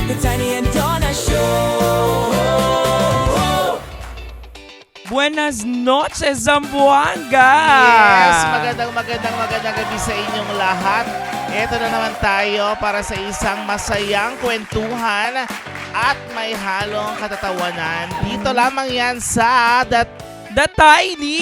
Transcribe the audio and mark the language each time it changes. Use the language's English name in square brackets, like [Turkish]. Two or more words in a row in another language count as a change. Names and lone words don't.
[Spanish] The Tiny and Donna Show. Buenas noches, Zamboanga! [Filipino] Yes, magandang gabi sa inyong lahat. Ito na naman tayo para sa isang masayang kwentuhan at may halong katatawanan. Dito lamang yan sa The Tiny